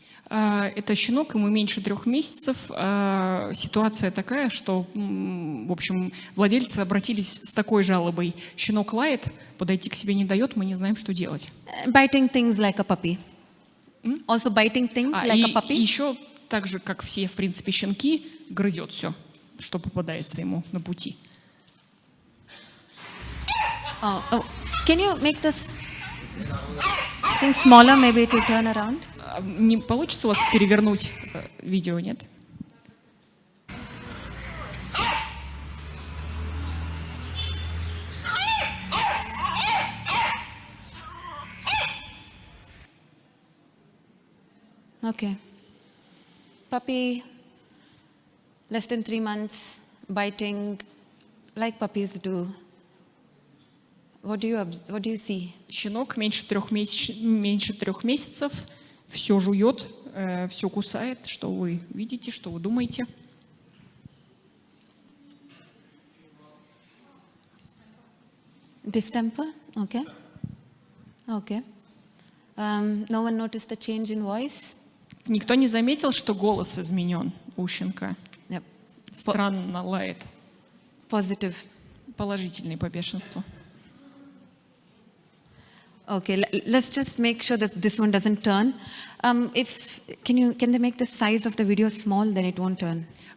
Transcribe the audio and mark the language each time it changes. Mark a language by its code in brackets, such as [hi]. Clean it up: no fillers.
[ru] Это щенок, ему меньше 3 месяцев. Ситуация такая, что, в общем, владельцы обратились с такой жалобой. Щенок лает, подойти к себе не дает, мы не знаем, что делать. [en] Biting things like a puppy. Also biting things like a puppy. [ru] И еще, так же, как все, в принципе, щенки, грызет все, что попадается ему на пути. [en] Oh, can you make this thing smaller? Maybe it will turn around. [ru] Не получится у вас перевернуть видео, нет? [en] Okay. Puppy, less than 3 months, biting like puppies do. What do you see? [ru] Щенок меньше 3 месяцев, все жует, все кусает. Что вы видите, что вы думаете? [en] Distemper? Okay. Okay. No one noticed the change in voice? [ru] Никто не заметил, что голос изменен у щенка. [en] Yep. [ru] Странно лает. [en] Positive. [ru] Положительный по бешенству. [en] Okay, let's just make sure that this one doesn't turn. Can they make the size of the video small, then it won't turn.